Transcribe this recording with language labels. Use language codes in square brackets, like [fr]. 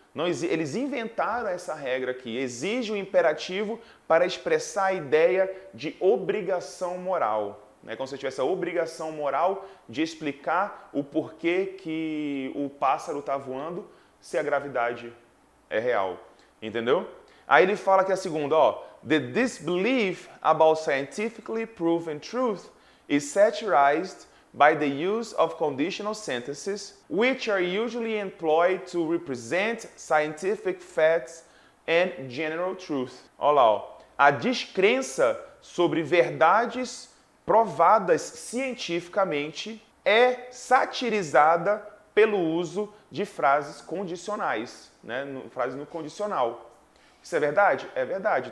[pt] Não, eles inventaram essa regra aqui. Exige o imperativo para expressar a ideia de obrigação moral. Né? Como se tivesse a obrigação moral de explicar o porquê que o pássaro está voando se a gravidade é real. Entendeu? Aí ele fala que a segunda, ó, [en] the disbelief about scientifically proven truth is satirized by the use of conditional sentences, which are usually employed to represent scientific facts and general truth. [pt] Olha lá, ó. A descrença sobre verdades provadas cientificamente é satirizada pelo uso de frases condicionais, né? Frases no condicional. Isso é verdade? É verdade.